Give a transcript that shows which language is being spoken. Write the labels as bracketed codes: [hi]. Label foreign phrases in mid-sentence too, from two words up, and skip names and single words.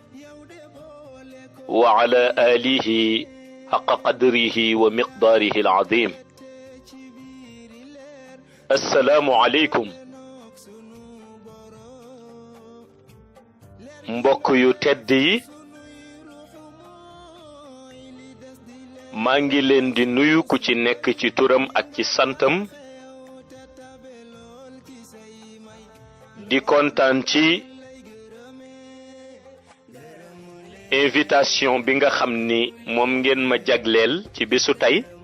[ar] وعلى آله حق قدره ومقداره العظيم السلام عليكم [wo] mbokk yu tedd yi maa ngi leen di nuyu ku ci nekk ci turam ak ci santam di kontaan ci invitation bi nga xam ni moom ngeen ma jagleel ci bésu tey